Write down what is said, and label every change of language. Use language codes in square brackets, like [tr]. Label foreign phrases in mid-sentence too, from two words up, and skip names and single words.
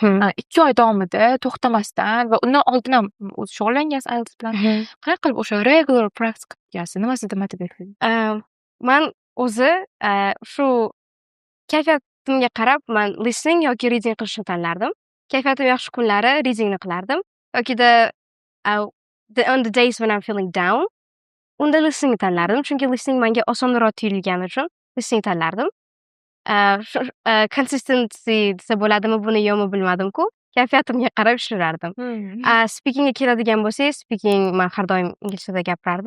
[uz] 2 oy davomida to'xtamasdan va undan oldin ham o'zi shug'ullangansiz IELTS bilan. Qanaqa qilib o'sha [en] regular practice [uz] qilgansiz? Nima sizni motivatsiya qildi? Men o'zi shu kayfiyatimga qarab men listening yoki reading qilishni tanlardim. Kayfiyatim yaxshi kunlari readingni qilardim. [en] Yokida on the days when I'm feeling down, [uz] unda listening tanlardim. Chunki listening menga osonroq tuyulgani uchun listening tanlardim. Consistency desa bo'ladimi, buni yo'qmi bilmadim-ku. Kayfiyatimga qarab ishlardim. Speakingga keladigan bo'lsak, speaking men har doim ingliz tilida gapirardim.